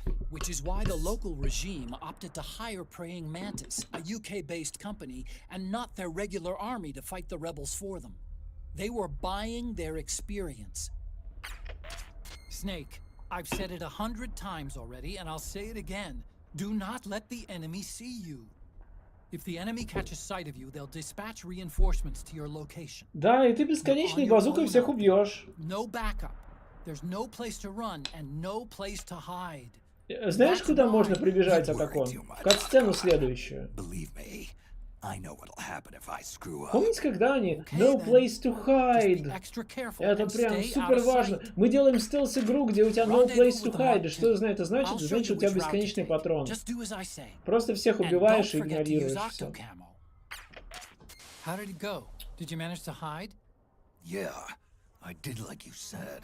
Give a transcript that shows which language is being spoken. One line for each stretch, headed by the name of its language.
English: Which is why the local regime opted to hire Praying Mantis, a UK-based company, and not their regular army to fight the rebels for them. They were buying their experience. Snake, I've said it 100 times already, and I'll say it again. Do not let the enemy see you. If the enemy catches sight of you, they'll dispatch reinforcements to your location.
Russian: Да, и ты бесконечной базукой всех убьешь.
English: No backup. There's no place to run and no place to hide.
Russian: Знаешь, куда можно прибежать, Атакон? В кат-сцену следующую. Помните, когда они
English: No place to hide?
Russian: Это прям супер важно. Мы делаем стелс-игру, где у тебя
English: No place to hide.
Russian: И что это значит? Значит, у тебя бесконечный патрон. Просто всех убиваешь и игнорируешь все.